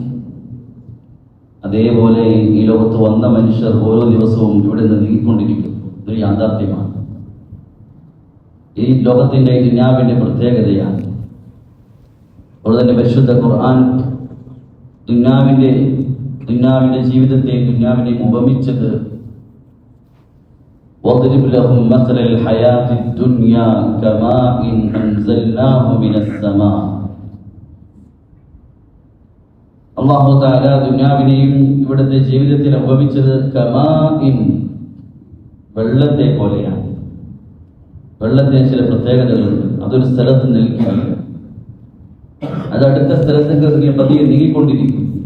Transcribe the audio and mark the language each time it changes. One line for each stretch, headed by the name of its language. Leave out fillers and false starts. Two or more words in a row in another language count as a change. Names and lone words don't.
Malayalam: അതേപോലെ ഈ ലോകത്ത് വന്ന മനുഷ്യർ ഓരോ ദിവസവും ഇവിടെ നിന്ന് നീങ്ങിക്കൊണ്ടിരിക്കുന്നു. ഇതൊരു യാഥാർത്ഥ്യമാണ്. ഈ ലോകത്തിന്റെ ഈ ദുനിയാവിന്റെ പ്രത്യേകതയാണ്. അതുപോലെ തന്നെ പരിശുദ്ധ ഖുർആൻ ദുനിയാവിന്റെ ജീവിതത്തെ ദുനിയാവിനെ ഉപമിച്ചത്
Arabic: وَاضْرِبْ لَهُمْ مَثَلَ الْحَيَاةِ الدُّنْيَا كَمَاءٍ أَنزَلْنَاهُ مِنَ السَّمَاءِ.
Malayalam: അല്ലാഹു തആല ദുനിയാവിനെയും ഇവിടുത്തെ ജീവിതത്തിൽ ഉപമിച്ചത് കമാഇൻ, വെള്ളത്തെ പോലെയാണ്. വെള്ളത്തിന് ചില പ്രത്യേകതകളുണ്ട്. അതൊരു സ്ഥലത്ത് നിൽക്കുകയില്ല, അത് അടുത്ത സ്ഥലത്തേക്ക് പതിയെ നീങ്ങിക്കൊണ്ടിരിക്കും.